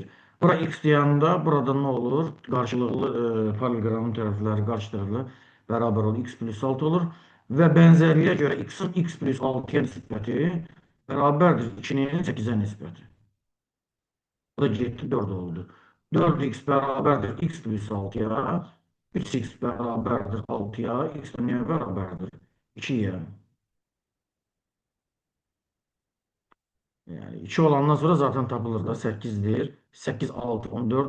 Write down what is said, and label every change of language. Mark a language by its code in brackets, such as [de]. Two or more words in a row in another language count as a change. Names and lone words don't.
[az] Bura x deyəndə burada nə olur? Qarşılıqlı paralelogramın tərəfləri, qarşı tərəflər bərabər olur. X plus 6 olur. Və bənzərliyə görə x-in x plus 6-ya nisbəti bərabərdir 2-nin 8-ə nisbəti. Bu da getdi 4 oldu. [tr] 4x beraberdir x plus 6'ya. 3x beraberdir 6'ya. X de neye beraberdir? 2'ye. [az] Yani 2 olandan sonra zaten tapılır da 8'dir. 8, 6, 14.